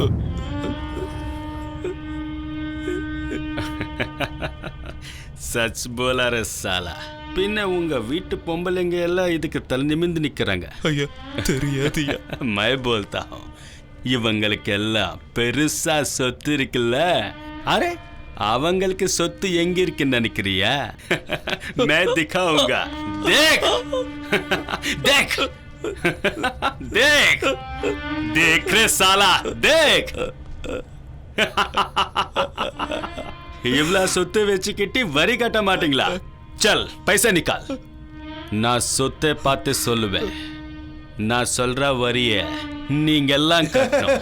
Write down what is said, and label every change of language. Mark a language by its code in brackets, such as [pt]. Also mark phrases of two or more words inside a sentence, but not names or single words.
[hi] सच बोला रे साला. [ta] பின்ன உங்க வீட்டு பொம்பளைங்க எல்லாம் இதுக்கு தலை நிமிர்ந்து நிக்கிறாங்க. ஐயா தெரியாதுயா. [hi] मैं बोलता हूँ. [ta] இவங்களுக்கு எல்லாம் பெருசா சொத்து இருக்குல்ல. அரே, அவங்களுக்கு சொத்து எங்க இருக்குன்னு நினைக்கிறியா? [hi] मैं दिखाऊंगा. देख देख देख देख रे साला, देख. [ta] இவ்வளவு சொத்து வச்சுக்கிட்டு வரி கட்ட மாட்டீங்களா? [hi] चल पैसा निकाल. [ta] நான் சொத்தை பார்த்து சொல்லுவேன். நான் சொல்ற வரிய நீங்க எல்லாம் கட்டணும்.